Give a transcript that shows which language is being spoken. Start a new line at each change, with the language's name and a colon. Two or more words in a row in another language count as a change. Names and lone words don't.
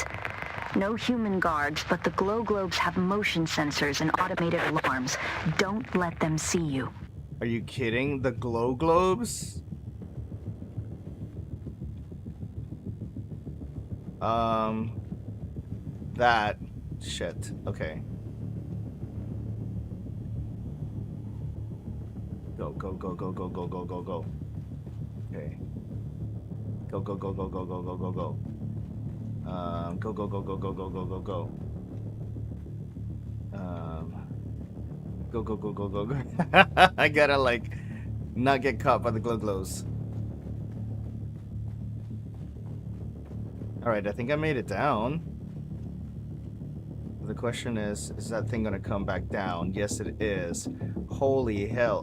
English: No human guards, but the glow globes have motion sensors and automated alarms. Don't let them see you. Are you kidding? The glow globes? That. Shit. Okay. Go, go, go, go, go, go, go, go, go. Okay. Go, go, go, go, go, go, go, go, go. Go, go, go, go, go, go, go, go, go. Go, go, go, go, go, go. I gotta, like, not get caught by the glow glows. Alright, I think I made it down. The question is that thing gonna come back down? Yes, it is. Holy hell.